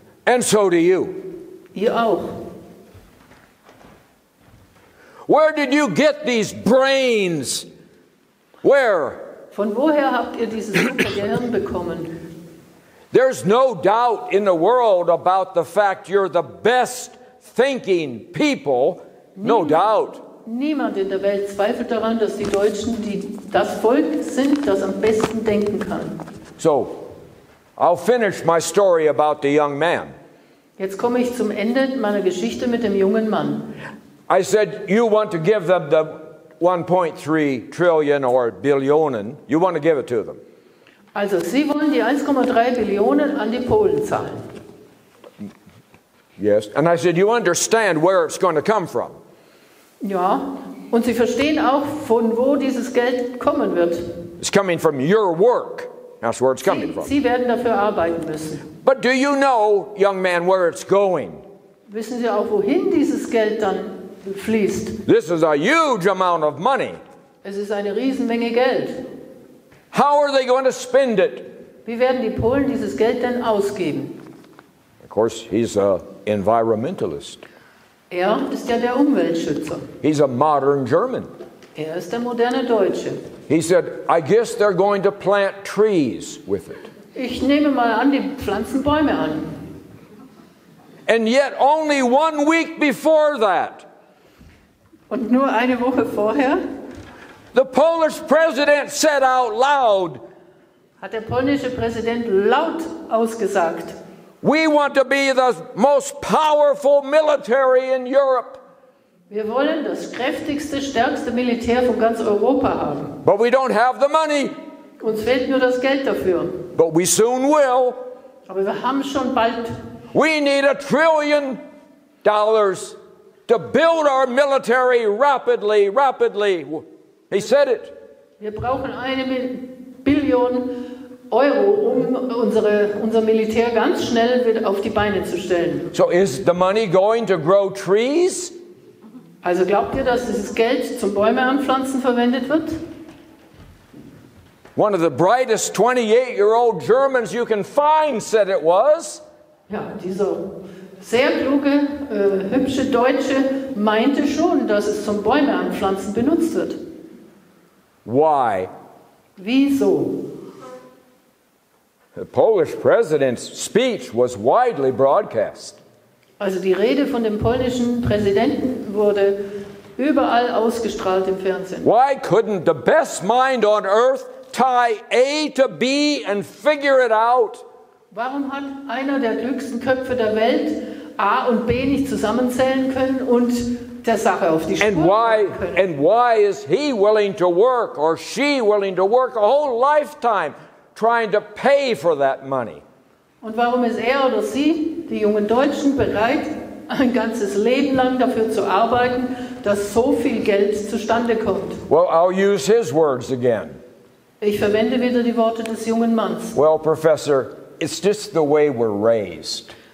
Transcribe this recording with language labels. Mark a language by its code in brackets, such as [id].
[en] And so do you. [de] Ihr auch. [en] Where did you get these brains? Where? [de] Von woher habt ihr dieses super Gehirn bekommen? [en] There's no doubt in the world about the fact you're the best thinking people. No doubt. [de] Niemand in der Welt zweifelt daran, dass die Deutschen das Volk sind, das am besten denken kann. [en] So, I'll finish my story about the young man. [de] Jetzt komme ich zum Ende meiner Geschichte mit dem jungen Mann. [en] I said, you want to give them the 1.3 trillion or billionen. You want to give it to them. [de] Also, Sie wollen die 1,3 Billionen an die Polen zahlen. [en] Yes. And I said, you understand where it's going to come from. [de] Ja, und Sie verstehen auch, von wo dieses Geld kommen wird. [en] It's coming from your work. That's where it's coming from. [de] Sie werden dafür arbeiten müssen. [en] But do you know, young man, where it's going? [de] Wissen Sie auch, wohin dieses Geld dann fließt? [en] This is a huge amount of money. [de] Es ist eine Riesenmenge Geld. [en] How are they going to spend it? [de] Wie werden die Polen dieses Geld denn ausgeben? [en] Of course, he's an environmentalist. [de] Er ist ja der Umweltschützer. [en] He's a modern German. [de] Er ist der moderne Deutsche. [en] He said, I guess they're going to plant trees with it. [de] Ich nehme mal an, die pflanzen Bäume an. [en] And yet only 1 week before that, [de] Und nur eine Woche vorher [en] the Polish president said out loud, [de] hat der polnische Präsident laut ausgesagt, [en] we want to be the most powerful military in Europe. [de] wir wollen das kräftigste, stärkste Militär von ganz Europa haben. [en] But we don't have the money. [de] Uns fehlt nur das Geld dafür. [en] But we soon will. [de] Aber wir haben schon bald. [en] We need $1 trillion to build our military rapidly. He said it. [de] Wir brauchen 1 Billion Euro, um unser Militär ganz schnell wieder auf die Beine zu stellen. [en] So is the money going to grow trees? [de] Also glaubt ihr, dass dieses Geld zum Bäume anpflanzen verwendet wird? [en] One of the brightest 28-year-old Germans you can find said it was. [de] Ja, dieser sehr kluge, hübsche Deutsche meinte schon, dass es zum Bäume anpflanzen benutzt wird. [en] Why? [de] Wieso? [en] The Polish president's speech was widely broadcast. [de] Also die Rede von dem polnischen Präsidenten wurde überall ausgestrahlt im Fernsehen. [en] Why couldn't the best mind on earth tie A to B and figure it out? [de] Warum hat einer der klügsten Köpfe der Welt A und B nicht zusammenzählen können und der Sache auf die Spur kommen können? [en] And why is he willing to work or she willing to work a whole lifetime trying to pay for that money? [de] Und warum ist er oder sie, die jungen Deutschen, bereit, ein ganzes Leben lang dafür zu arbeiten, dass so viel Geld zustande kommt? [en] Well, I'll use his words again. [de] Ich verwende wieder die Worte des jungen Manns. [en] Well, Professor, it's just the way we're raised.